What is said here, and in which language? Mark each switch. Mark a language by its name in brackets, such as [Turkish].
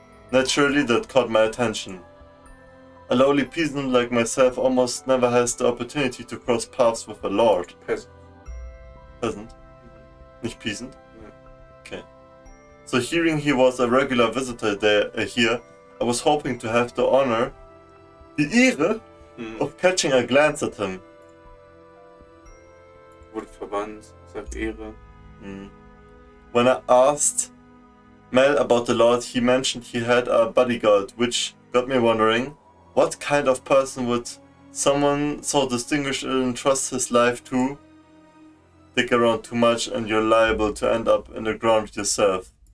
[English] Naturally, that caught my attention. A lowly peasant like myself almost never has the opportunity to cross paths with a lord. Peasant. Peasant? Nicht peasant? Okay. So hearing he was a regular visitor here, I was hoping to have the honor, [German] die Ehre, [English] of catching a glance at him. [German] Wurde verbannt, sagt Ehre. [English] When I asked Mel about the Lord, he mentioned he had a bodyguard, which got me wondering, what kind of person would someone so distinguished entrust his life to? Stick around too much and you're liable to end up in the ground yourself.